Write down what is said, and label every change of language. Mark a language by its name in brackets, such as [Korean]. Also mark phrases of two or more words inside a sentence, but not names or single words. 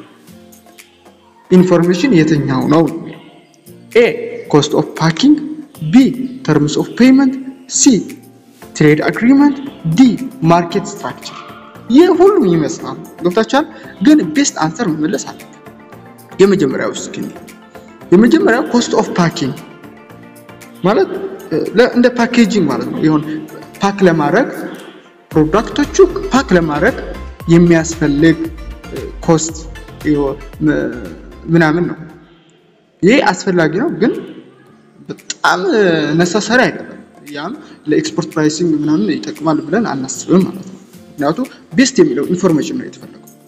[Amharic] ኢንፎርሜሽን የትኛው ነው [English] A cost of packing B terms of payment C trade agreement D market structure [Amharic] የሁሉም ይመስላል ዶክተር ግን [English] best answer [Amharic] መመለስ አለ የመጀመሪያው [English] cost of packing [Amharic] ማለት እንደ ፓኬጂንግ ማለት ነው ይሁን ፓክ ለማድረግ ፕሮዳክቶቹ ፓክ ለማድረግ የሚያስፈልግ ኮስት ምናምን ነው ይሄ አስፈላጊ ነው ግን በጣም ነሰሰሪ አይደለም ያም ለኤክስፖርት ፕራይሲንግ ምናምን ይጠቅማል ብለን አናስብም ማለት ነው ምክንያቱም ቤስት የሚለው ኢንፎርሜሽን ነው የተፈለገው